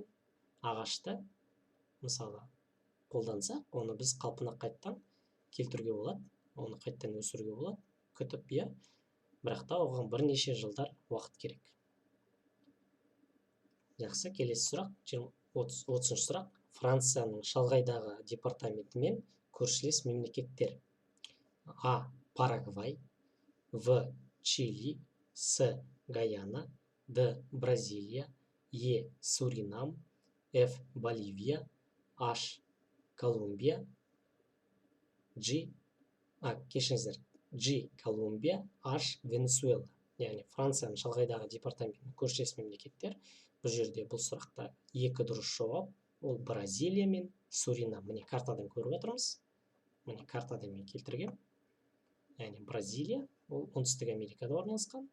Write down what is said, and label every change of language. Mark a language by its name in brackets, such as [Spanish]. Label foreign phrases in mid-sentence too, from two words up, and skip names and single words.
[Kazakh] Ағашты мысалы қолдансақ, оны біз қалпына қайттан келтіруге болады, оны қайттан өсіруге болады, күтіп, бірақ та оған бірнеше жылдар уақыт керек. Жақсы, келесі сұрақ, 30 сұрақ. Францияның шалғайдағы департаментімен көршілес мемлекеттер. А. Парагвай, В. Чили, С. Гаяна, Д. Бразилия, Е. Суринам, Ф. Боливия, H. Колумбия, G. Колумбия, H. Венесуэла. Яғни Францияның шалғайдағы департаментінің көршілес мемлекеттер. Бұл жерде бұл сұрақта екі дұрыс жауап. Ол Бразилия мен Суринам. Міне картадан көріп отырмыз. Міне картадан мен келтіргем. Яғни Бразилия, ол оңтүстік Америкада орналасқан.